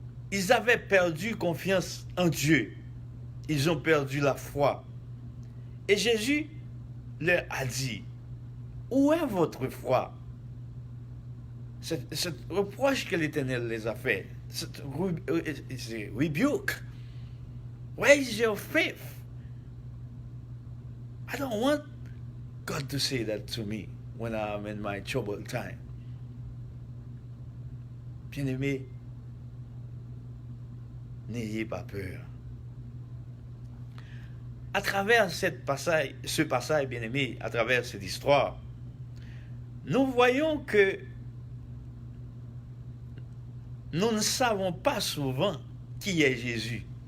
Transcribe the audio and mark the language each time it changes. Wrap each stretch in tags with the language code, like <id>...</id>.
<fr>Ils avaient perdu confiance en Dieu. Ils ont perdu la foi. Et Jésus leur a dit, où est votre foi? Ce reproche que l'Éternel les a fait, c'est rebuke.</fr> <en>Where is your faith? I don't want God to say that to me when I'm in my troubled time.</en> <fr>Bien-aimés, n'ayez pas peur. À travers ce passage, bien-aimé, à travers cette histoire, nous voyons que nous ne savons pas souvent qui est Jésus.</fr>